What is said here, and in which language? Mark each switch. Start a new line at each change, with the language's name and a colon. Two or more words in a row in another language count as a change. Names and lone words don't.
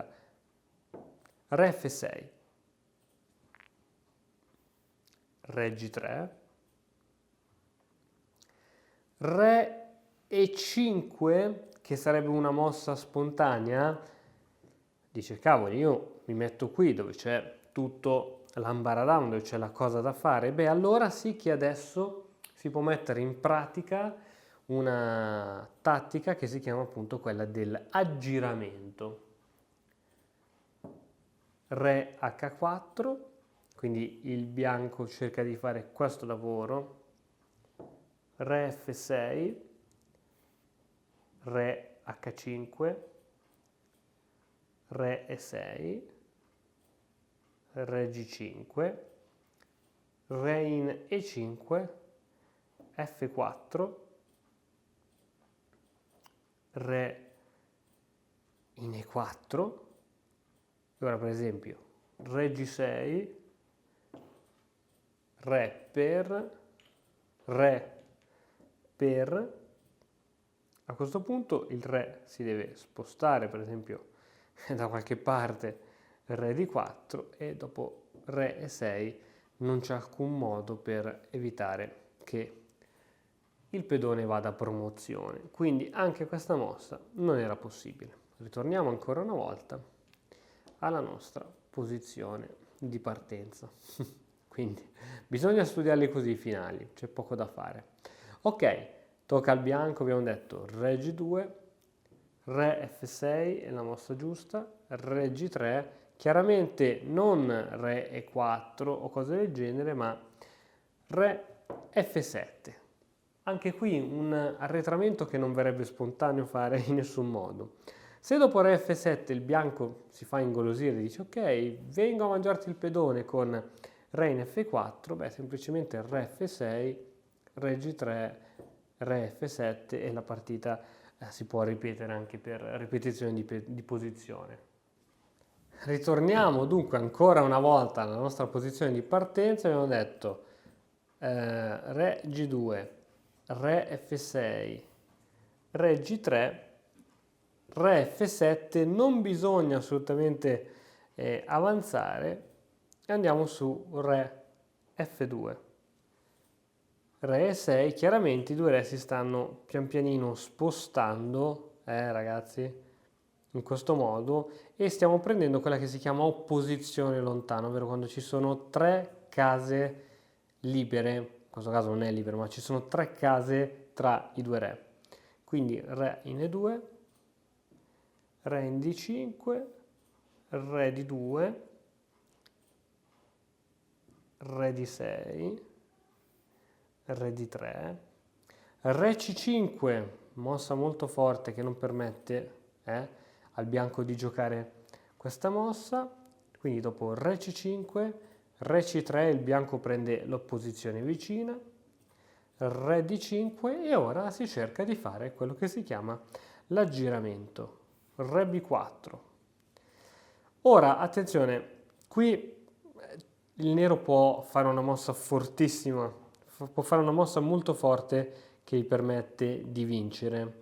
Italian: Re F6, re G3, re E5, che sarebbe una mossa spontanea, dice cavoli, io mi metto qui dove c'è tutto l'ambaradan, dove c'è la cosa da fare, beh allora sì che adesso si può mettere in pratica una tattica che si chiama appunto quella dell'aggiramento. Re H4, quindi il bianco cerca di fare questo lavoro, re F6, re H5, re E6, re G5, re in E5, F4, re in E4, e ora per esempio re G6, re per, a questo punto il re si deve spostare per esempio da qualche parte, re di 4 e dopo re E6 non c'è alcun modo per evitare che il pedone vada a promozione, quindi anche questa mossa non era possibile. Ritorniamo ancora una volta alla nostra posizione di partenza. Quindi bisogna studiarli così i finali, c'è poco da fare. Ok, tocca al bianco, abbiamo detto re G2, re F6 è la mossa giusta, re G3, chiaramente non re E4 o cose del genere, ma re F7. Anche qui un arretramento che non verrebbe spontaneo fare in nessun modo. Se dopo re F7 il bianco si fa ingolosire e dice ok, vengo a mangiarti il pedone con re in F4, beh semplicemente re F6, re G3, re F7 e la partita si può ripetere anche per ripetizione di posizione. Ritorniamo dunque ancora una volta alla nostra posizione di partenza, abbiamo detto re G2, re F6, re G3, re F7, non bisogna assolutamente avanzare e andiamo su re F2. Re E6, chiaramente i due re si stanno pian pianino spostando, ragazzi, in questo modo, e stiamo prendendo quella che si chiama opposizione lontana, ovvero quando ci sono tre case libere, in questo caso non è libero, ma ci sono tre case tra i due re. Quindi re in E2, re in D5, re di 2, re di 6, re di 3, re C5, mossa molto forte che non permette al bianco di giocare questa mossa, quindi dopo re C5, re C3 il bianco prende l'opposizione vicina, re D5 e ora si cerca di fare quello che si chiama l'aggiramento, re B4. Ora attenzione, qui il nero può fare una mossa fortissima, può fare una mossa molto forte che gli permette di vincere.